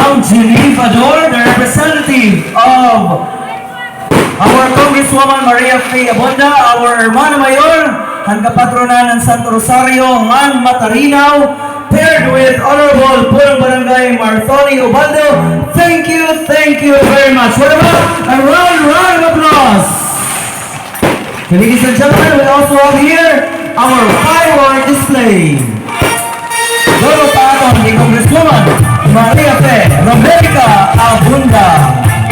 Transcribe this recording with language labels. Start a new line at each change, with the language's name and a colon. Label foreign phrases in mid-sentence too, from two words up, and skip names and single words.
English: Geneva Dor, the representative of our Congresswoman Maria Faye Abonda, our Hermana Mayor,
Filipino: ang kapatronan ng Santo Rosario, ng Matarinaw,
English: paired with Honorable Purong Barangay Marthoni Ubaldo. Thank you very much. What about a round of applause? Ladies and gentlemen, we also have here our firework display.
Bikol: Lolo pa ato ni Congresswoman Maria Faye Abonda.